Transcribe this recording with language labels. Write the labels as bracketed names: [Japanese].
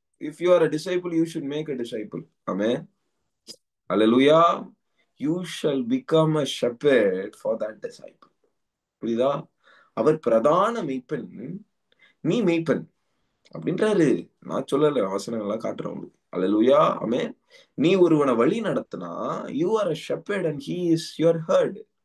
[English] If you are a disciple, you should make a disciple. Amen. Hallelujah. You shall become a shepherd for that disciple. [Tamil] புரியுதா? அவர் பிரதான மெய்ப்பன், நீ மெய்ப்பன் அப்படின்றாரு. நான் சொல்லல, வசனங்கள்லாம் காட்டுறேன் உங்களுக்கு. அல்லேலூயா. ஆமென். நீ ஒருவனை வழி நடத்தினா, [English] you are a shepherd and he is your herd.